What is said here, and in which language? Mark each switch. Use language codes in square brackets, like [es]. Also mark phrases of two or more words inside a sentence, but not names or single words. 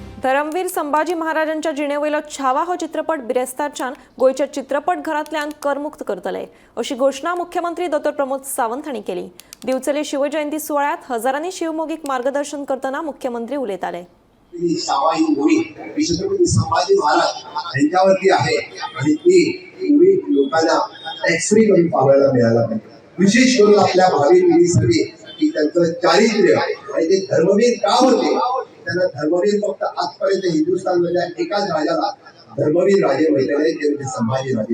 [kok] धर्मवीर संभाजी महाराजांच्या जिणेवयलो छावा हो चित्रपट बिरेस्तारच्यान गोयच्या चित्रपटघरांतल्यान करमुक्त करतले अशी घोषणा मुख्यमंत्री डॉ प्रमोद सावंत हांणी केली। दिवचले शिवजयंती सुवाळ्यात हजारांनी शिवमोगीक मार्गदर्शन करताना मुख्यमंत्री उलयताले। [mr] छावा ही मूवी छत्रपती संभाजी महाराज यांच्यावरती आहे आणि ती मूवी लोकांना [en] tax free [mr] करून पाहायला मिळाला पाहिजे। विशेष करून आपल्या भावी पिढीसाठी की त्यांचं चारित्र्य आणि ते धर्मवीर का होते, त्यांना धर्मवीर फक्त आजपर्यंत हिंदुस्थानमधल्या एकाच राजाला धर्मवीर राजे म्हटलेले ते म्हणजे संभाजी राजे।